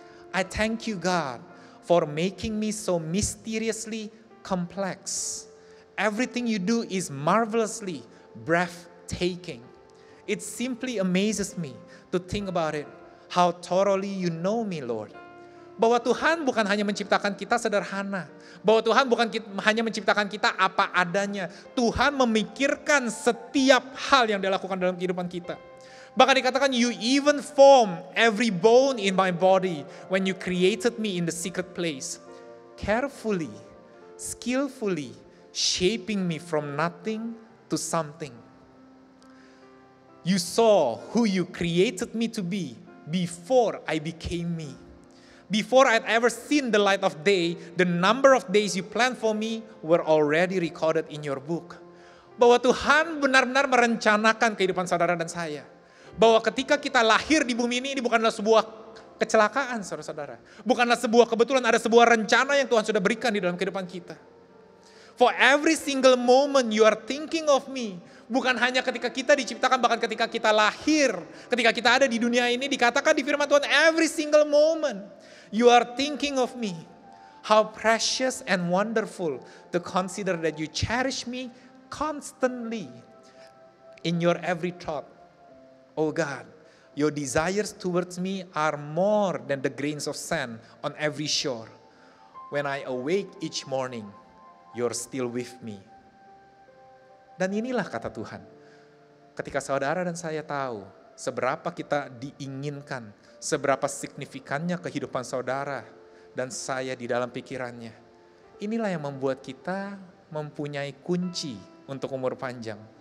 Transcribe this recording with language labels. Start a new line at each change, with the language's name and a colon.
English: I thank you, God, for making me so mysteriously complex. Everything you do is marvelously breathtaking. It simply amazes me to think about it, how thoroughly you know me, Lord.
Indonesian: Bahwa Tuhan bukan hanya menciptakan kita sederhana. Bahwa Tuhan bukan hanya menciptakan kita apa adanya. Tuhan memikirkan setiap hal yang Dia lakukan dalam kehidupan kita. Bahkan dikatakan,
English: you even form every bone in my body when you created me in the secret place. Carefully, skillfully, shaping me from nothing to something. You saw who you created me to be before I became me. Before I'd ever seen the light of day, the number of days you planned for me were already recorded in your book.
Indonesian: Bahwa Tuhan benar-benar merencanakan kehidupan saudara dan saya. Bahwa ketika kita lahir di bumi ini bukanlah sebuah kecelakaan, saudara-saudara. Bukanlah sebuah kebetulan, ada sebuah rencana yang Tuhan sudah berikan di dalam kehidupan kita.
English: For every single moment you are thinking of me.
Indonesian: Bukan hanya ketika kita diciptakan, bahkan ketika kita lahir. Ketika kita ada di dunia ini, dikatakan di firman Tuhan,
English: every single moment you are thinking of me. How precious and wonderful to consider that you cherish me constantly in your every thought. Oh God, your desires towards me are more than the grains of sand on every shore. When I awake each morning, you're still with me.
Indonesian: Dan inilah kata Tuhan. Ketika saudara dan saya tahu seberapa kita diinginkan, seberapa signifikannya kehidupan saudara dan saya di dalam pikirannya. Inilah yang membuat kita mempunyai kunci untuk umur panjang.